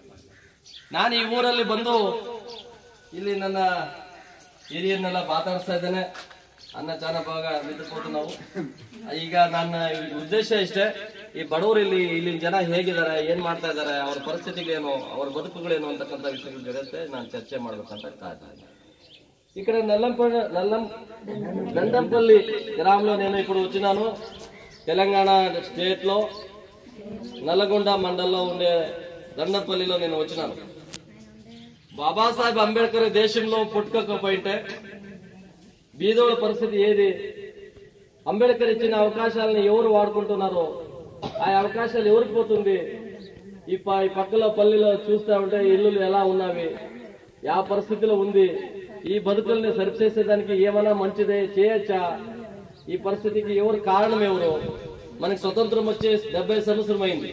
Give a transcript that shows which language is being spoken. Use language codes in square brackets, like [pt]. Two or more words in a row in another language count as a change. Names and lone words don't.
[kn] ನಾನು ಈ ಊರಲ್ಲಿ ಬಂದು ಇಲ್ಲಿ ನನ್ನ ಹಿರಿಯನ್ನೆಲ್ಲ ಮಾತಾಡಿಸ್ತಾ ಇದ್ದೇನೆ. ಅನ್ನ ಚಾನಭಾಗ ನಿಂತುಕೊಂಡು ನಾವು ಈಗ ನನ್ನ ಉದ್ದೇಶ ಇಷ್ಟೇ, ಈ ಬಡವರು ಇಲ್ಲಿನ ಜನ ಹೇಗಿದ್ದಾರೆ, ಏನ್ ಮಾಡ್ತಾ ಇದ್ದಾರೆ, ಅವರ ಪರಿಸ್ಥಿತಿಗಳೇನು, ಅವರ ಬದುಕುಗಳೇನು ಅಂತಕ್ಕಂಥ ವಿಷಯಗಳ ಜೊತೆ ನಾನು ಚರ್ಚೆ ಮಾಡ್ಬೇಕಂತ ಕಾಯ್ತಾ. [te] ఇక్కడ దండంపల్లి గ్రామంలో నేను ఇప్పుడు వచ్చినాను. తెలంగాణ స్టేట్ లో నల్లగొండ మండలంలో ఉండే దండంపల్లిలో నేను వచ్చినాను. బాబాసాహెబ్ అంబేద్కర్ దేశంలో పుట్టుకపోయింటే బీదోళ్ళ పరిస్థితి ఏది, అంబేద్కర్ ఇచ్చిన అవకాశాలను ఎవరు వాడుకుంటున్నారో ఆ అవకాశాలు ఎవరికి పోతుంది, ఈ పక్కల పల్లిలో చూస్తూ ఉంటే ఇల్లు ఎలా ఉన్నవి, ఆ పరిస్థితిలో ఉంది, ఈ బతుకుల్ని సరిచేసేదానికి ఏమైనా మంచిదే చేయొచ్చా, ఈ పరిస్థితికి ఎవరు కారణం ఎవరు, మనకి స్వతంత్రం వచ్చే 70 సంవత్సరం అయింది.